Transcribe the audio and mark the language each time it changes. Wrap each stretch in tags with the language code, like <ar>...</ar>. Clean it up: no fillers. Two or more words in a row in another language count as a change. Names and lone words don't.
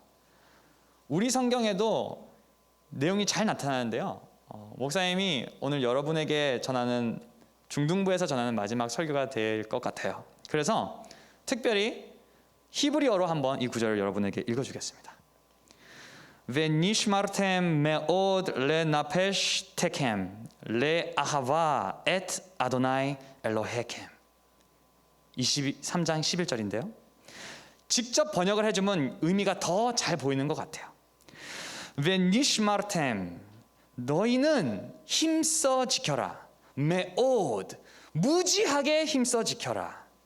<ko>우리 성경에도 내용이 잘 나타나는데요. 목사님이 오늘 여러분에게 전하는 중등부에서 전하는 마지막 설교가 될 것 같아요. 그래서 특별히 히브리어로 한번 이 구절을 여러분에게 읽어주겠습니다.</ko> <he>ונשמרתם מאוד לנפש תכם לאהבה את אדוני אלוהיכם.</he> <ko>23장 11절인데요. 직접 번역을 해주면 의미가 더 잘 보이는 것 같아요. ונשמרתם, 너희는 힘써 지켜라. מאוד, 무지하게 힘써 지켜라.</ko>